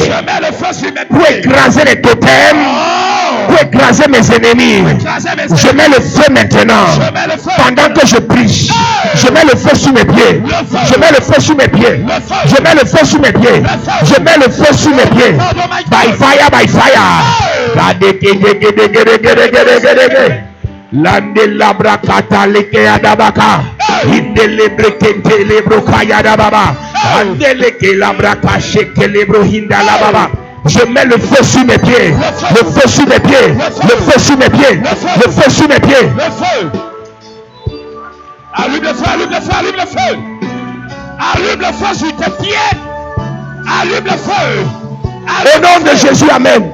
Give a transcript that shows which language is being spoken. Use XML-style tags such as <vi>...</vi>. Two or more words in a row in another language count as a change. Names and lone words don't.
<fr>Je mets le feu sur mes Pour pieds. écraser les totems. Pour écraser mes ennemis. Je mets le feu maintenant. Je mets le feu. Pendant que je prie, je mets le feu sur mes pieds. Je mets le feu sur mes pieds. Je mets le feu sur mes pieds. Je mets le feu sur mes pieds.</fr> <en>By fire, by fire. Lande labra kata leke adabaka. Hindele brekente lebro kaya dababa. Andele ke labra kache ke lebro hinda lababa.</en> <fr>Je mets le feu sur mes pieds. Le feu sur mes pieds. Le feu sur mes pieds. Le feu sur mes pieds. Le feu. Allume le feu, allume le feu, allume le feu. Allume le feu sur tes pieds. Allume le feu. Au nom de Jésus, amen.</fr>